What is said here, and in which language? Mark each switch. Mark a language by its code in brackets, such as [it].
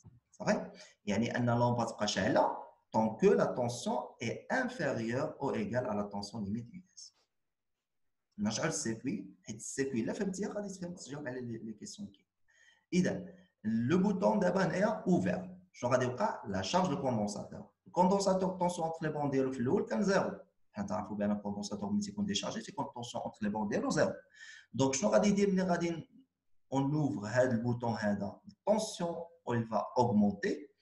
[ar] صحيح؟ يعني أن اللمبة تبقى شاعلة [fr] tant que la tension est inférieure ou égale à la tension limite US. [ar] نشعل السيركوي حيت السيركوي إلا فهمتيها غادي تفهم تجاوب على لي كيسيون كاين. [fr] إذا le bouton d'abord est ouvert. [ar] شنو غادي يوقع؟ لا شارج دو كوندونساتور. الكوندونساتور الطونسيون انتر لي بون ديالو في الاول كان زيرو. حنا تعرفوا بان الكوندونساتور ملي تيكون ديشارجي تيكون الطونسيون انتر لي بون ديالو زيرو. دونك شنو غادي يدير ملي غادي اون اوفر هذا البوطون هذا؟ الطونسيون [fr] il va augmenter.